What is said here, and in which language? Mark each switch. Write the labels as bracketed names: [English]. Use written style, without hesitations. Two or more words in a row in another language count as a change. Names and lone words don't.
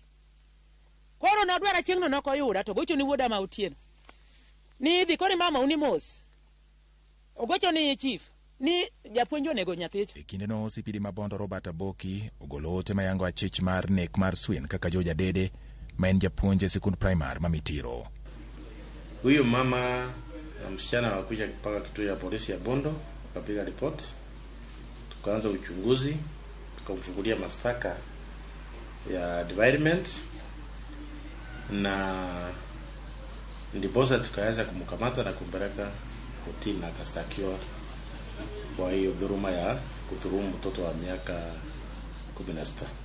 [Luo (Kenya and Tanzania)] Koro nadwara chieng'no nokoyuda, to gocho ni wuoda ma Otieno. Ni idhi kori mama uni mos. Ogocho ni chief, ni japuonj onego nyathicha. E kindeno osipidi ma Bondo Robert Aboki ogolo ote mayango achich mar nek mar Swin kaka George Adede, ma en japuonj e sikund primar ma Mitiro. [Swahili] Huyo mama na msichana wakuja mpaka kituo ya polisi ya Bondo, wakapiga report, tukaanza uchunguzi, tukamfungulia mashtaka ya defilement, na ndiposa tukaweza kumkamata na kumpeleka kotini na akastakiwa kwa hiyo dhuluma ya kudhulumu mtoto wa miaka 16.